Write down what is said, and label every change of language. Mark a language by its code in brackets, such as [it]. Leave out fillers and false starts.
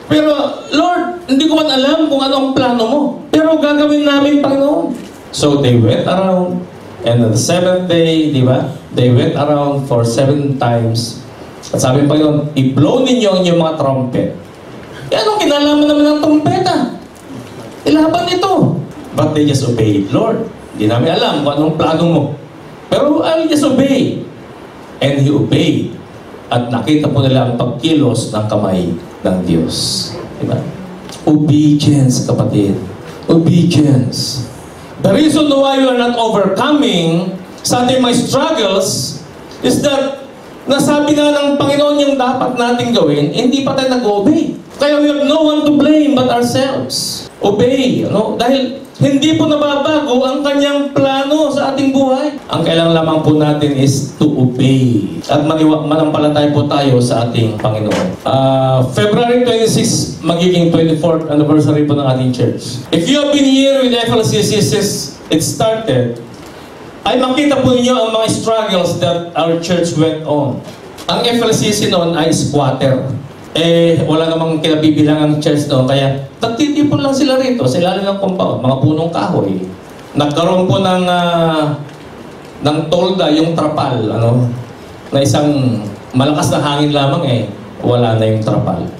[tl] Pero, Lord, hindi ko man alam kung ano ang plano mo. Pero gagawin namin, Panginoon. [en] So, they went around. And on the seventh day, di ba? They went around for 7 times. [tl] At sabi pa yun, i-blow ninyo ang inyong mga trumpet. Eh, anong kinalaman naman ng trumpeta? Ilaban nito. [en] But they just obeyed. [tl] Lord, hindi namin alam kung anong plano mo. [en] Pero I'll just obey. And he obeyed. [tl] At nakita po nila ang pagkilos ng kamay ng Diyos. Diba? Obedience, kapatid. Obedience. [en] The reason why you are not overcoming [tl] sa ating mga struggles [en] is that [tl] nasabi na ng Panginoon yung dapat nating gawin, hindi pa tayo nag-obey. [en] Kaya we have no one to blame but ourselves. Obey. [tl] Dahil hindi po nababago ang kanyang plano sa ating buhay. Ang kailangan lamang po natin [en] is to obey. [tl] At manampalataya po tayo sa ating Panginoon. February 26, magiging 24th anniversary po ng ating church. [en] If you have been here with FLCC since it started, [tl] ay makita po ninyo ang mga [en] struggles that our church went on. [tl] Ang FLCC noon ay squatter. Wala namang kinabibilang ang church noon, kaya nagtitipon lang sila rito sa ilalim ng compound, mga punong kahoy. Nagkaroon po ng tolda, yung trapal, na isang malakas na hangin lamang wala na yung trapal.